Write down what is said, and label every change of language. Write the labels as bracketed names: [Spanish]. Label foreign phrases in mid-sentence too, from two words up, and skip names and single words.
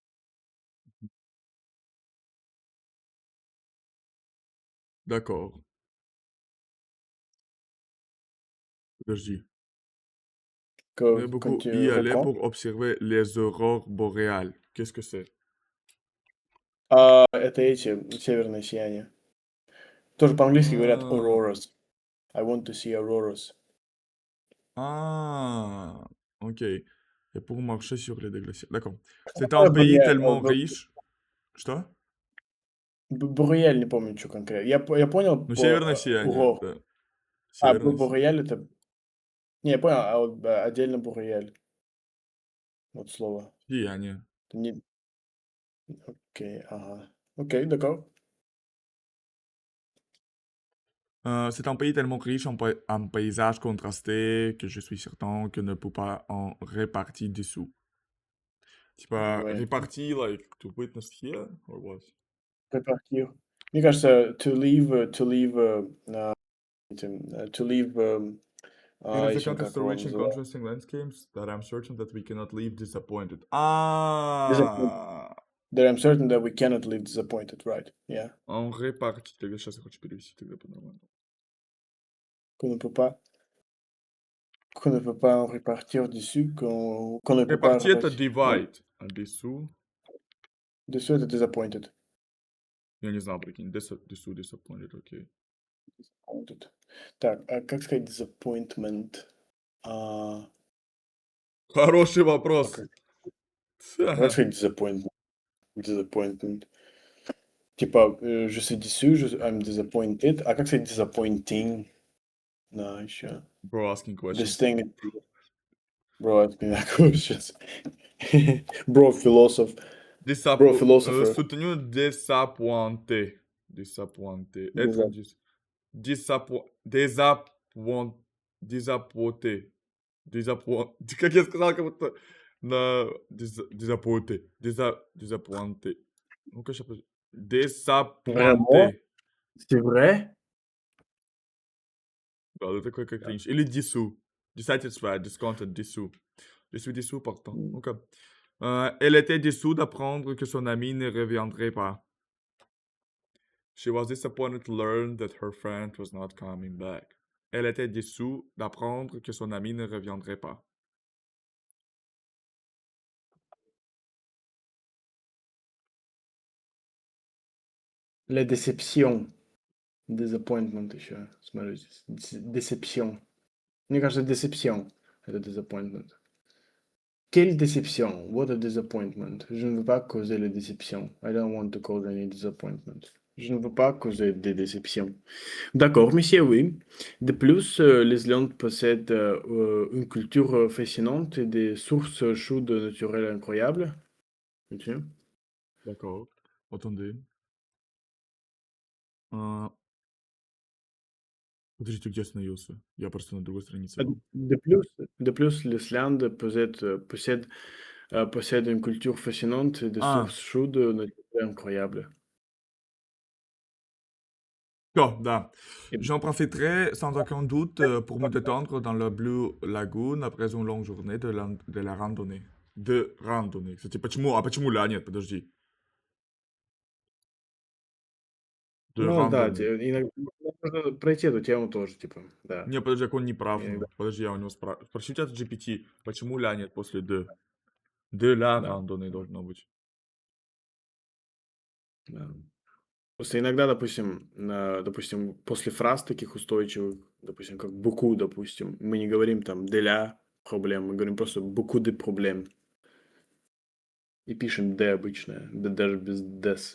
[French] D'accord, je dis. J'aimerais Quand beaucoup tu y aller reprends, pour observer les aurores boréales. Qu'est-ce que c'est? [Russian] это эти северное сияние. Тоже по-английски говорят Ah, [English] auroras. I want to see auroras. ah, ok. [French] Et pour marcher sur les glaciers. D'accord. C'est un pays tellement riche. [Russian] Что? Буреяль, не помню, что конкретно. Я понял Ну, по северное сияние, урок. да. Северное Буреяль это... Не, я понял, а вот отдельно буреяль. Вот слово. сияние. Это не... Окей, ага. Окей, [French] d'accord. C'est un pays tellement riche en paysages contrastés que je suis certain que ne peut pas en répartir dessous. [Russian] Типа, [French] Ouais. répartir, [English] like, to witness here, or what? [Russian] Répartir. Мне кажется, [English] to leave, Here is the [Russian] еще [English] contest [Russian] как [English] to [Russian] его [English] reaching [Russian] называют? [English] contrasting landscapes that I'm certain that we cannot leave disappointed. Disappointed. Ah! That I'm certain that we cannot leave disappointed, right? Yeah. [French] On répartit. [Russian] Тогда сейчас я хочу перевести тогда по-нормальному. [French] Qu'on ne peut pas, qu'on ne peut pas en répartir dessus, qu'on ne peut pas [Russian] Répartir, это [French] répartir. Non, [Russian] divide. А dessous, [French] dessus, [Russian] это disappointed. я не знаю, прикинь, dessous disappointed, окей. Disappointed. Так, а как сказать disappointment? А, Хороший а вопрос. как? А как сказать disappointment? Disappointment. Типа, [French] je suis déçu, [English] I'm disappointed. [Russian] А как сказать disappointing? Да, еще. [English] Bro asking This questions. thing, bro, asking that questions. Bro, philosopher. Bro, philosopher. [French] Soutenu désappointé. Désappointé. Être Disa- désappointé. Désappointé. Désappointé. Qu'est-ce que ça comme ça? Désappointé. Désappointé. Donc, je peux... Vraiment? Désappointé. C'est vrai? Bah, le truc cringe. Il est dissous. [English] Dissatisfied, discontent, [French] dissous. Je suis dissous pourtant. Ok. Elle était dissous d'apprendre que son ami ne reviendrait pas. [English] She was disappointed to learn that her friend was not coming back. [French] Elle était déçue d'apprendre que son ami ne reviendrait pas. La déception. [Russian] Disappointment еще. Смотри здесь. Déception. Мне кажется, déception. Это disappointment. [French] Quelle déception? [English] What a disappointment. [French] Je ne veux pas causer la déception. [English] I don't want to cause any disappointment. [French] Je ne veux pas causer des déceptions. D'accord, monsieur, oui. De plus, l'Islande possède une culture fascinante et des sources chaudes naturelles incroyables. Continue. D'accord. Attendez. [Russian] А, Подождите, где остановился? Я просто на другой странице А был. [French] de plus, l'Islande possède une culture fascinante et des [Russian] А, [French] sources chaudes naturelles incroyables. [Russian] да. [French] Et- J'en profiterai sans aucun doute pour me détendre dans la Blue Lagoon après une longue journée de la randonnée. De randonnée. [Russian] Кстати, почему? А почему ля? Нет, подожди. [French] De [Russian] Ну да, [French] рандonnée. [Russian] иногда можно пройти эту тему тоже, типа, да, Не, подожди, как он не прав, иногда, ну. Подожди, я у него спрашиваю. Спроси у чата GPT, почему ля нет после de? [French] De la [Russian] да, рандonnée должно быть. да. Просто иногда, допустим, после фраз таких устойчивых, допустим, как beaucoup, допустим, мы не говорим там [French] de la [Russian] проблем, мы говорим просто [French] beaucoup de problèmes [Russian] и пишем de обычно, даже без des.